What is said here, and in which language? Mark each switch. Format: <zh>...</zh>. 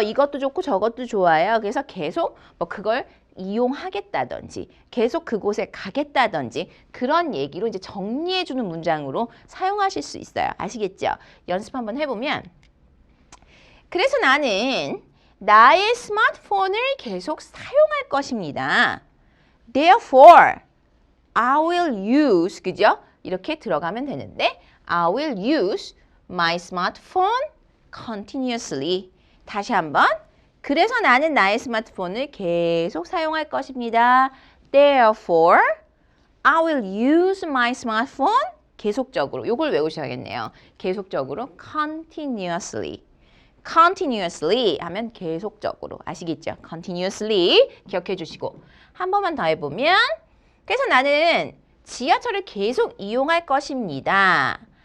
<ko>이것도 좋고 저것도 좋아요. 그래서 계속 뭐 그걸 이용하겠다든지 계속 그곳에 가겠다든지 그런 얘기로 이제 정리해주는 문장으로 사용하실 수 있어요. 아시겠죠? 연습 한번 해보면 그래서 나는 나의 스마트폰을 계속 사용할 것입니다.</ko> <en>Therefore, I will use, 그죠? 이렇게 들어가면 되는데 I will use my smartphone continuously.</en> <ko>다시 한번. 그래서 나는 나의 스마트폰을 계속 사용할 것입니다.</ko> <en>Therefore, I will use my smartphone 계속적으로.</en> <ko>이걸 외우셔야겠네요. 계속적으로 continuously. continuously 하면 계속적으로. 아시겠죠? continuously 기억해 주시고 한 번만 더 해보면 그래서 나는 지하철을 계속 이용할 것입니다.</ko>